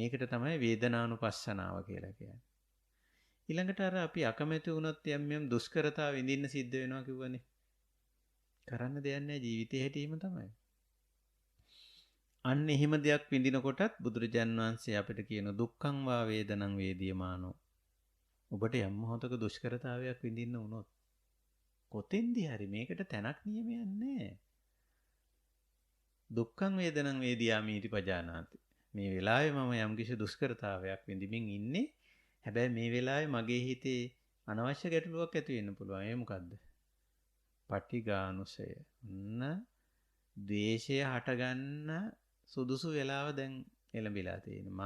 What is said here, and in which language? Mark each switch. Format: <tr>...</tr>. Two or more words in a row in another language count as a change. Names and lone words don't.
<si>ඒකට තමයි වේදනානුපස්සනාව කියලා කියන්නේ. ඊළඟට අර අපි අකමැති වුණොත් යම් දුෂ්කරතා විඳින්න සිද්ධ වෙනවා කිව්වනේ. කරන්න දෙයක් නැහැ, ජීවිතේ හැටීම තමයි. අන්න එහෙම දෙයක් විඳිනකොටත් බුදුරජාන් වහන්සේ අපිට කියන</si> <pi>දුක්ඛං වා වේදනං වේදියමානෝ.</pi> <si>ඔබට යම් මොහොතක දුෂ්කරතාවයක් විඳින්න වුණොත් කොතෙන්දී හරි මේකට තැනක් නියමයක් නැහැ.</si> <pi>දුක්ඛං වේදනං වේදියාමීති පජානාති.</pi> <si>මේ වෙලාවේ මම යම්කිසි දුෂ්කරතාවයක් විඳින්මින් ඉන්නේ. හැබැයි මේ වෙලාවේ මගේ හිතේ අනවශ්‍ය ගැටලුවක් ඇති වෙන්න පුළුවන්. ඒ මොකද්ද? පටිඝානුසය. ද්වේෂය හටගන්න සුදුසු වෙලාව දැන් එළඹිලා තියෙනවා.</si>